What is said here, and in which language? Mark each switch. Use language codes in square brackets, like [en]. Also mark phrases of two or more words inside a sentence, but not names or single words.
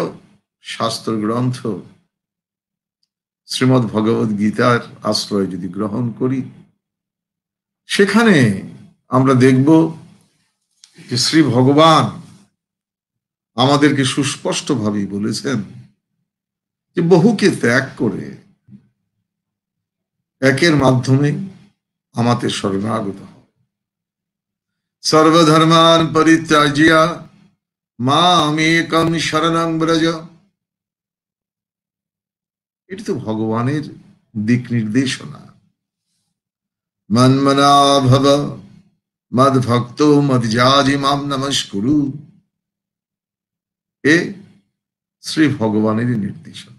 [bn] শাস্ত্র গ্রন্থ শ্রীমদ্ ভগবদ গীতার আশ্রয় যদি গ্রহণ করি, সেখানে আমরা দেখব যে শ্রী ভগবান আমাদেরকে সুস্পষ্টভাবেই বলেছেন যে বহুকে ত্যাগ করে একের মাধ্যমে আমাদের শরণাগত হও। [sa] সর্বধর্মান পরিত্যাজ্য মামেকং শরণং ব্রজ। [bn] এটি তো ভগবানের দিক নির্দেশনা। [sa] মন্মনা ভব মদ ভক্ত মদযাজি মাম নমস্কুরু, [bn] এ শ্রী ভগবানের নির্দেশনা।